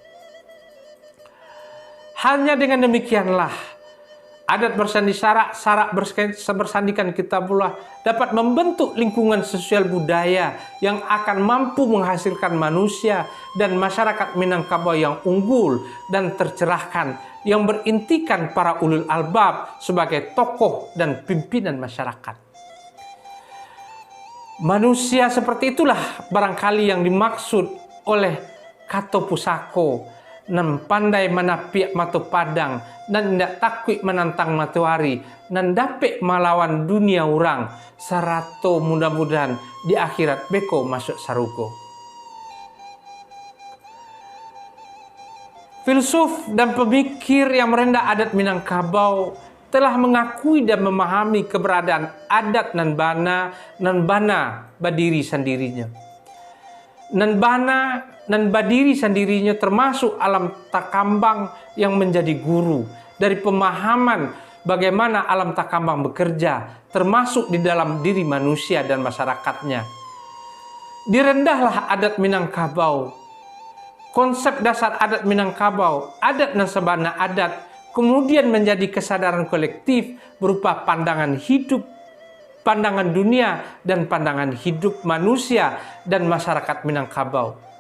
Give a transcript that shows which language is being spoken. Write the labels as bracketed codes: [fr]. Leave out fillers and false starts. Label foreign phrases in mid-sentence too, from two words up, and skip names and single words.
[id] Hanya dengan demikianlah adat bersandi syarak bersandikan kitabullah dapat membentuk lingkungan sosial budaya yang akan mampu menghasilkan manusia dan masyarakat Minangkabau yang unggul dan tercerahkan, yang berintikan para [ar] ulul albab [id] sebagai tokoh dan pimpinan masyarakat. Manusia seperti itulah barangkali yang dimaksud oleh Kato Pusako, [min] nan pandai menapiak matu padang [id] dan tidak takut menantang matahari dan dapat melawan dunia orang sarato mudah-mudahan di akhirat [min] beko masuk sarugo. [id] Filsuf dan pemikir yang merendah adat Minangkabau telah mengakui dan memahami keberadaan adat [min] nan bana badiri sendirinya. Nan bana nan badiri sendirinya [id] termasuk [min] alam takambang [id] yang menjadi guru dari pemahaman bagaimana [min] alam takambang [id] bekerja, termasuk di dalam diri manusia dan masyarakatnya. Direndahlah adat Minangkabau. Konsep dasar adat Minangkabau, adat dan [min] sabana adat, [id] kemudian menjadi kesadaran kolektif berupa pandangan hidup, pandangan dunia, dan pandangan hidup manusia dan masyarakat Minangkabau.